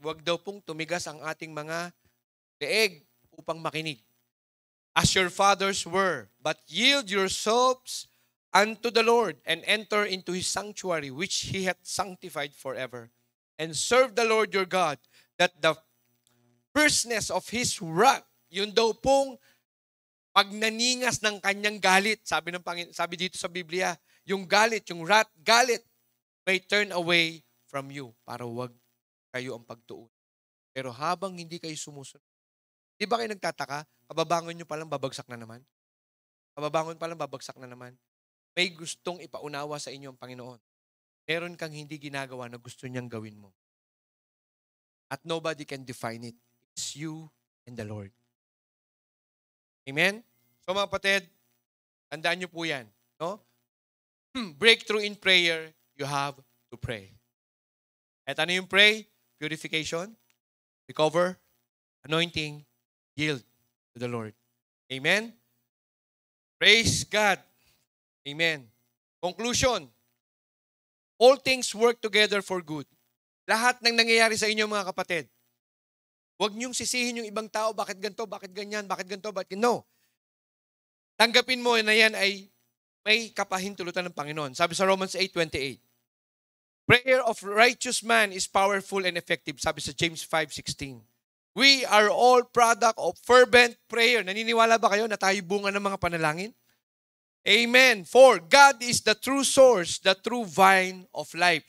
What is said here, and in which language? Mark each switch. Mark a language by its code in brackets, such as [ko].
[tl] Huwag daw pong tumigas ang ating mga leeg upang makinig. [en] As your fathers were, but yield yourselves unto the Lord and enter into His sanctuary, which He hath sanctified forever. [tl] And serve the Lord your God, that the fierceness of His wrath, yun daw pong pagnaningas ng kanyang galit, sabi dito sa Biblia, yung galit, yung wrath, galit, may turn away from you para wag kayo ang pagtuon. Pero habang hindi kayo sumusunod, di ba kayo nagtataka? Kababangon nyo palang babagsak na naman. Kababangon palang babagsak na naman. May gustong ipaunawa sa inyo ang Panginoon. Meron kang hindi ginagawa na gusto niyang gawin mo. [en] At nobody can define it. It's you and the Lord. Amen? [tl] So mga kapatid, tandaan niyo po yan. No? [en] Breakthrough in prayer, you have to pray. At ano yung pray? Purification, recover, anointing, yield to the Lord. Amen? Praise God. Amen. Conclusion. All things work together for good. [tl] Lahat ng nangyayari sa inyo mga kapatid. Huwag niyong sisihin yung ibang tao, bakit ganito, bakit ganyan, bakit ganito, bakit no. Tanggapin mo na yan ay may kapahintulutan ng Panginoon. Sabi sa Romans 8:28. [en] Prayer of righteous man is powerful and effective. Sabi sa James 5:16. We are all product of fervent prayer. [tl] Naniniwala ba kayo na tayo bunga ng mga panalangin? Amen. [en] For God is the true source, the true vine of life.